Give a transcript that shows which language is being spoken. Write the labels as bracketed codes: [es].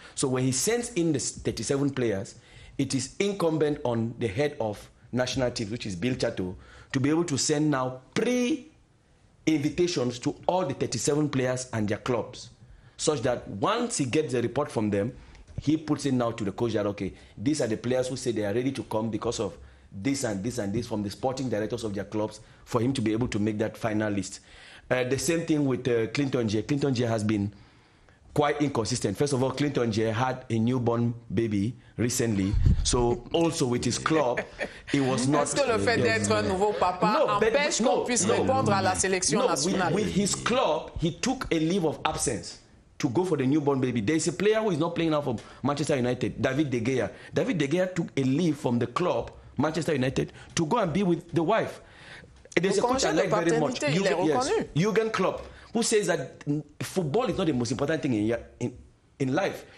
[en] So when he sends in the 37 players, it is incumbent on the head of national teams, which is Bill Chato, to be able to send now pre-invitations to all the 37 players and their clubs, such that once he gets the report from them, he puts it now to the coach that, okay, these are the players who say they are ready to come because of this and this and this from the sporting directors of their clubs, for him to be able to make that final list. The same thing with Clinton Jay. Clinton Jay has been quite inconsistent. First of all, Clinton Jay had a newborn baby recently, so also with his club, he was not... [fr] Est-ce que le fait d'être un nouveau papa empêche qu'on puisse répondre à la sélection nationale? [en] With his club, he took a leave of absence to go for the newborn baby. There is a player who is not playing now for Manchester United, David De Gea. David De Gea took a leave from the club, Manchester United, to go and be with the wife. There's a coach I like very much, Jurgen Klopp, who says that football is not the most important thing in life.